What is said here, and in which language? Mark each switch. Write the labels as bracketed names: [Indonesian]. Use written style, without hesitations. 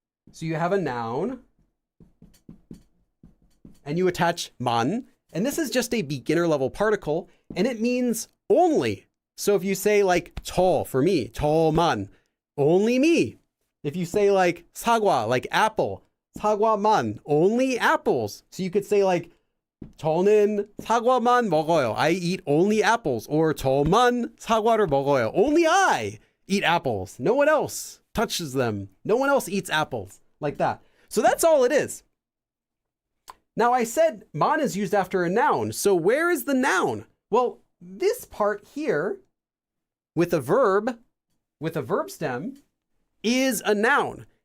[English] So you have a noun and you attach man, and this is just a beginner level particle, and it means only. So if you say like 저 for me, 저만, only me. If you say like 사과, like apple, 사과만, only apples. So you could say like [Korean] 저는 사과만 먹어요. [English] I eat only apples. [Korean] Or 저만 사과를 먹어요. [English] Only I eat apples. No one else touches them. No one else eats apples. Like that. So that's all it is. Now I said man is used after a noun. So where is the noun? Well, this part here with a verb stem is a noun.